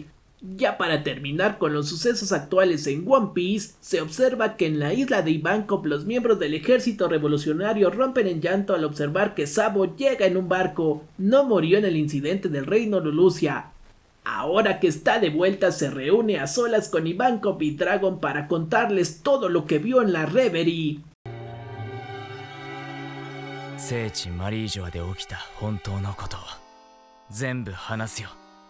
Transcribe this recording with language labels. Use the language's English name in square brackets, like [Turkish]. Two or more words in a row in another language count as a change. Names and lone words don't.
[Spanish] Ya para terminar con los sucesos actuales en One Piece, se observa que en la isla de Ivankov los miembros del ejército revolucionario rompen en llanto al observar que Sabo llega en un barco. No murió en el incidente del reino Lulusia. Ahora que está de vuelta, se reúne a solas con Ivankov y Dragon para contarles todo lo que vio en la Reverie. [Japanese] 聖地マリージョアで起きた本当のことを全部話すよ。